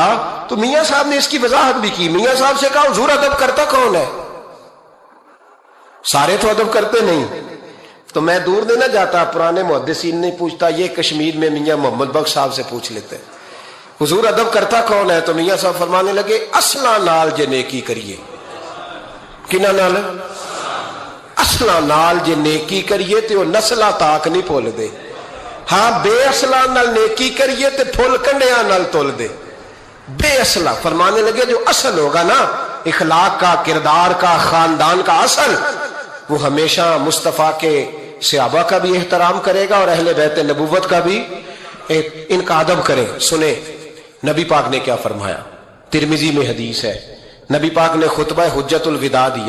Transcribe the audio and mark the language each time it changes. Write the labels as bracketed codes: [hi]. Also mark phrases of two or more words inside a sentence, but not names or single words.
[ur] تو میاں صاحب نے اس کی وضاحت بھی کی، میاں صاحب سے کہا حضور ادب کرتا کون ہے؟ سارے تو ادب کرتے نہیں۔ تو میں دور نہیں نہ جاتا، پرانے محدثین نہیں پوچھتا، یہ کشمیر میں میاں محمد بخش صاحب سے پوچھ لیتے ہیں حضور ادب کرتا کون ہے؟ تو میاں صاحب فرمانے لگے [pa] اصلا نال جے نیکی کریے، کنہ نال؟ اصلا نال جے نیکی کریے تے وہ نسلہ تاک نہیں پھول دے، ہاں بے اصلہ نال نیکی کریے تے پھول کنڈیاں نال تول دے۔ [ur] بے اصلہ فرمانے لگے جو اصل ہوگا نا اخلاق کا، کردار کا، خاندان کا اصل، وہ ہمیشہ مصطفیٰ کے صحابہ کا بھی احترام کرے گا اور اہل بیت نبوت کا بھی ان کا ادب کرے۔ سنیں نبی پاک نے کیا فرمایا، ترمذی میں حدیث ہے، نبی پاک نے خطبہ حجت الوداع دیا۔